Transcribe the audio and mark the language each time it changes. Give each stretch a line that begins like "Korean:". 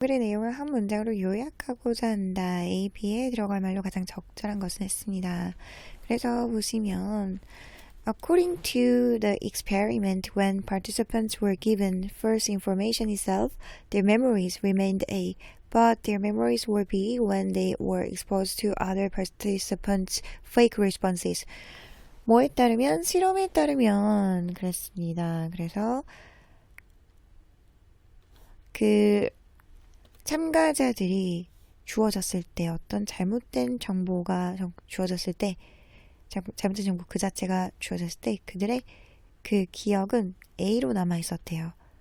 Korean: 글의 내용을 한 문장으로 요약하고자 한다. A, B에 들어갈 말로 가장 적절한 것은 했습니다. 그래서 보시면
English: According to the experiment, when participants were given first information itself, their memories remained A, but their memories were B when they were exposed to other participants' fake responses.
Korean: 뭐에 따르면 실험에 따르면 그랬습니다. 그래서 그 참가자들이 주어졌을 때 어떤 잘못된 정보가 주어졌을 때 잘못된 정보 그 자체가 주어졌을 때 그들의 그 기억은 A로 남아 있었대요.